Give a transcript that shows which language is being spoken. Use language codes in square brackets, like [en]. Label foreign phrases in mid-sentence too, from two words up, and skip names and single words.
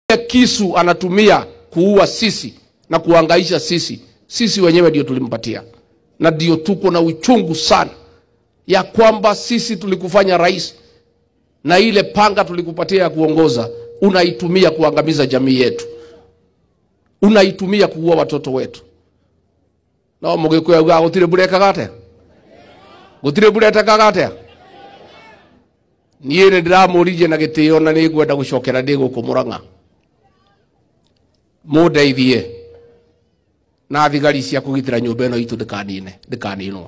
[sw] kisu anatumia kuua sisi na kuhangaisha sisi wenyewe ndio tulimpatia. Na ndio tuko na uchungu sana ya kwamba sisi tulikufanya rais na ile panga tulikupatia ya kuongoza unaitumia kuangamiza jamii yetu, unaitumia kuua watoto wetu. [ki] Na mugikuya uga gutire bureka gate, gutire bureka gate. Niĩ nĩ ndiramũririe na gĩtĩo na nĩ ngwenda gũcokera ndĩ gũkũ Mũrang'a. Mũndeithie na thigari cia kũgitĩra nyũmba ĩno itũ ndĩkaninwo.